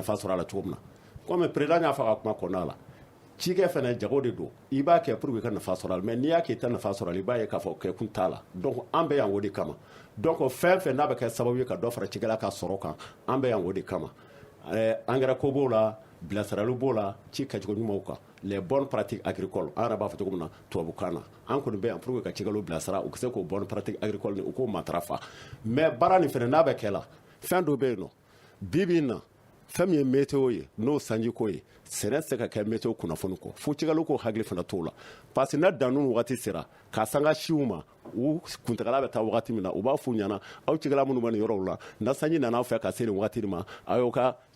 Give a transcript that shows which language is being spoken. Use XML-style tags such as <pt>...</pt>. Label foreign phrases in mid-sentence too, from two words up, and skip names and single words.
<bm>nafa sɔrɔ a la cogo min na comme président y'a fɔ a ka kuma kɔnɔna la cikɛ fana jago de don i b'a kɛ</bm> <fr>pour que</fr> <bm>i ka nafa sɔrɔ a la mais n'i y'a kɛ i tɛ nafa sɔrɔ a la i b'a ye k'a fɔ kɛ kun t'a la donc an bɛ yan o de kama donc fɛn fɛn n'a bɛ kɛ sababu ye ka dɔ fara cikɛla ka sɔrɔ kan an bɛ yan o de kama engrais ko b'o la bilasirali b'o la ci kɛcogo ɲumanw kan</bm> <fr>les bonnes pratiques agricoles</fr> <bm>an yɛrɛ b'a fɔ cogo min na tubabukan na an kɔni bɛ yan</bm> <fr>pour que</fr> <bm>ka cikɛlaw bilasira u ka se k'o</bm> <fr>bonnes pratiques agricoles</fr> <bm>u k'o matarafa mais baara nin fana n'a bɛ kɛ la fɛn dɔ bɛ yen nɔ bibi in na fɛn min ye météo ye n'o sanji ko ye sɛnɛ se ka kɛ météo kunnafoni kɔ fo cikɛlaw k'o hakili fana t'o la</bm> <fr>parce que</fr> <bm>n'a dannu wagati sera k'a sanga siw ma u kuntagala bɛ taa wagati min na u b'a f'u ɲɛna aw cikɛla minnu bɛ nin yɔrɔw la na sanji nana aw fɛ ka se nin wagati ma a y'o ka</bm>